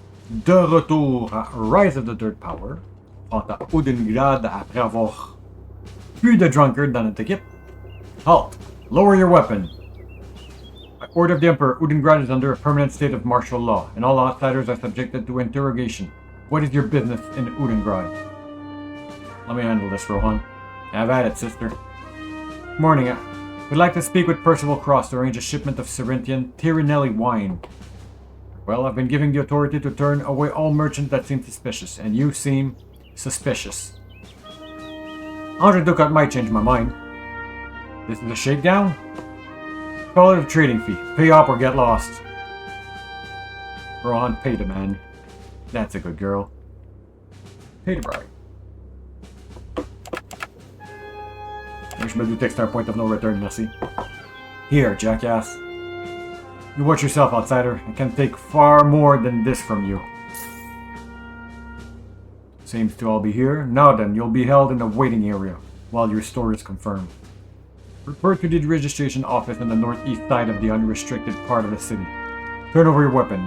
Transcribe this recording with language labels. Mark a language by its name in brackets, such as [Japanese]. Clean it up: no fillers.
[French] De retour à Rise of the Dirt Power, à Udingrad après avoir plus de drunkard dans notre équipe. [English] Halt! Lower your weapon! By order of the Emperor, Udingrad is under a permanent state of martial law, and all outsiders are subjected to interrogation. What is your business in Udingrad? Let me handle this, Rohan. Have at it, sister. Morning. We'd like to speak with Percival Cross to arrange a shipment of Cerinthian Tirinelli wine. Well, I've been given the authority to turn away all merchants that seem suspicious, and you seem suspicious. 100 ducat might change my mind. This is a shakedown? Call it a trading fee. Pay up or get lost. Rohan, pay the man. That's a good girl. Pay the bride. [French] Je me doutais que c'était un [English] point of no return, [French] merci. [English] Here, jackass. You watch yourself, outsider. I can take far more than this from you. Seems to all be here. Now then, you'll be held in the waiting area while your story is confirmed. Report to the registration office on the northeast side of the unrestricted part of the city. Turn over your weapon.